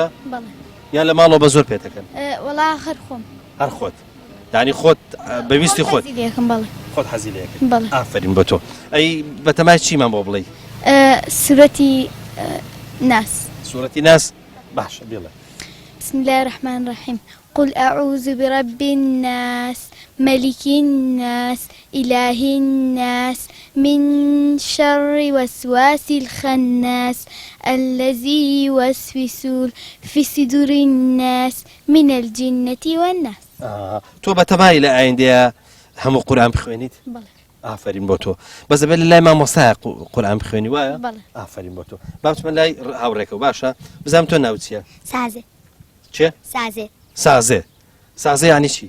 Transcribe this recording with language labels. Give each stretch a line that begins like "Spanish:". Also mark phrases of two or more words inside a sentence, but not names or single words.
Central Kurdish: بەڵێ یان لە ماڵەوە بە زۆر پێتەکەن وەڵا خەر خۆم هەر خۆت دانی خۆت بەویستی خۆت دێکم بەڵێ خۆت حەزی لەکەن بەڵێ ئافرین بە تۆ ئەی بەتەمای چیمان بۆ بڵێ سورەتی ناس سوورەتی ناس باشە بڵێ
Arabic: بسم الله الرحمن الرحيم قل أعوذ برب الناس ملك الناس إله الناس من شر وسواس الخناس الذي يوسوس في صدور الناس من الجنة والناس
Central Kurdish: تۆ بەتەمای لە ئایندەیە هەموو قورئان بخوێنیت بەڵێ ئافرین بۆ تۆ بەس دەبێت لە لای مامۆستایە قورئان بخوێنی وایە بەڵێ ئافرین بۆ تۆ با بچمە لای هاوڕێکەوە باشە بزانم تۆ ناوت چییە سازێ چێ سازێ سازێ سازێ ینی چی